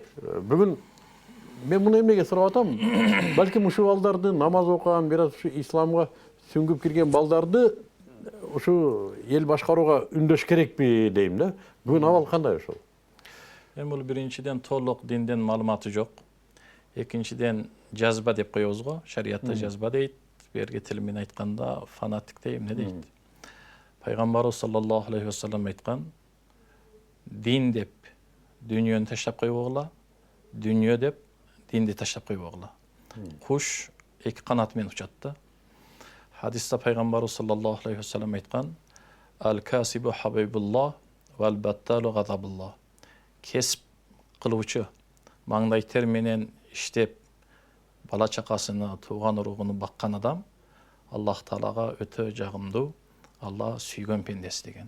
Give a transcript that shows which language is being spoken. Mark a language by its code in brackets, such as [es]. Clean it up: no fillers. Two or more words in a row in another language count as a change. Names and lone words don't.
[ky] Бүгүн мен муну эмнеге сурап атам? Балким ушул балдарды, намаз окуган, бир аз ушу исламга сүңгүп кирген балдарды ушу эл башкарууга үндөш керекпи дейм да. Бүгүн абал кандай ошол? Эми бул биринчиден толук динден маалыматы жок. Экинчиден жазба деп коебуз го. Шариатта жазба дейт. Берги тил менен айтканда фанатик дейм, эмне дейт? Пайгамбарыбыз [ar] صلى الله عليه وسلم [ky] айткан: дин деп дүйнөнү таштап койбогула, дүйнө деп динди таштап койбогула. Куш эки канаты менен учат да. Хадисте пайгамбарыбыз [ar] صلى الله عليه وسلم [ky] айткан: [ar] الكاسب حبيب الله والبطال غضب الله. [ky] Кесип кылуучу, маңдай тер менен иштеп, бала чакасыны, тууган уругуну баккан адам Аллах Таалага өтө жагымдуу, Алла сүйгөн пендеси деген.